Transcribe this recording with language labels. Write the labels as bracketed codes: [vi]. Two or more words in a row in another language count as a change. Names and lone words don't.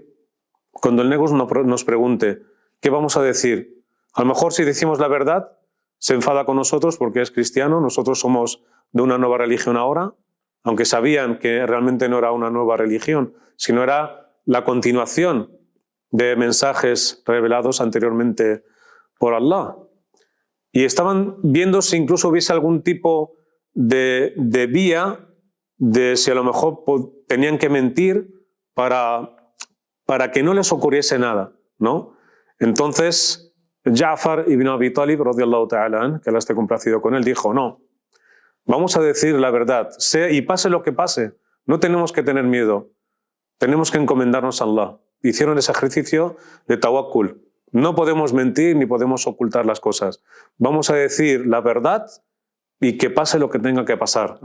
[es] Cuando el Negus nos pregunte qué vamos a decir, a lo mejor si decimos la verdad se enfada con nosotros porque es cristiano, nosotros somos de una nueva religión ahora, aunque sabían que realmente no era una nueva religión, sino era la continuación de mensajes revelados anteriormente por Allah. Y estaban viendo si incluso hubiese algún tipo de vía de si a lo mejor tenían que mentir para que no les ocurriese nada, ¿no? Entonces, Ja'far ibn Abi Talib, [ar] رضي الله تعالى عن, [es] que Allah esté complacido con él, dijo, no, vamos a decir la verdad, y pase lo que pase, no tenemos que tener miedo, tenemos que encomendarnos a Allah. Hicieron ese ejercicio de tawakkul, No podemos mentir ni podemos ocultar las cosas. Vamos a decir la verdad y que pase lo que tenga que pasar.